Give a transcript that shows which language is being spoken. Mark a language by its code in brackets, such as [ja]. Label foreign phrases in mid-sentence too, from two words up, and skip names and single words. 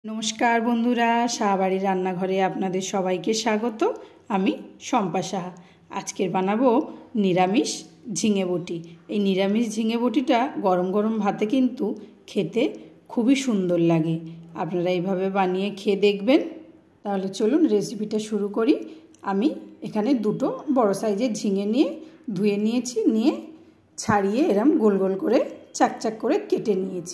[bn] নমস্কার বন্ধুরা শাহবাড়ী রান্নাঘরে আপনাদের সবাইকে স্বাগত। আমি শম্পা সাহা। আজকের বানাবো নিরামিষ ঝিঙে বটি। এই নিরামিষ ঝিঙে বটিটা গরম গরম ভাতে কিন্তু খেতে খুবই সুন্দর লাগে। आपनारा এইভাবে বানিয়ে খেয়ে দেখবেন। তাহলে চলুন রেসিপিটা শুরু করি। আমি এখানে দুটো বড় সাইজের ঝিঙে নিয়ে ধুয়ে নিয়েছি, নিয়ে ছাড়িয়ে এরকম গোল গোল করে চাকচাক করে কেটে নিয়েছি।